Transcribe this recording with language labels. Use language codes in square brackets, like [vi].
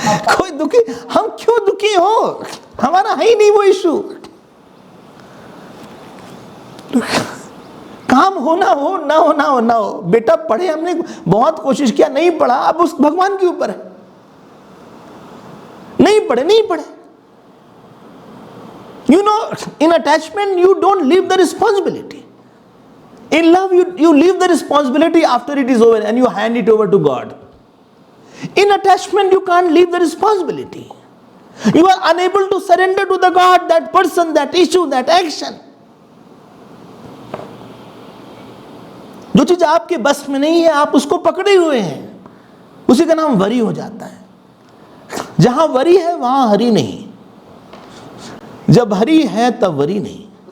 [hi] कोई दुखी, हम क्यों दुखी हो? हमारा है ही नहीं वो इशू। काम होना हो ना होना हो ना हो, बेटा पढ़े, हमने बहुत कोशिश किया, नहीं पढ़ा, अब उस भगवान के ऊपर है। नहीं पढ़े, नहीं पढ़े। [en] You know, in attachment you don't leave the responsibility. In love you leave the responsibility after it is over and you hand it over to God. In attachment you can't leave the responsibility. You are unable to surrender to the God, that person, that issue, that action. [hi] जो चीज आपके बस में नहीं है, आप उसको पकड़े हुए हैं, उसी का नाम वरी हो जाता है। जहां वरी है वहां हरि नहीं, जब हरि है तब वरी नहीं।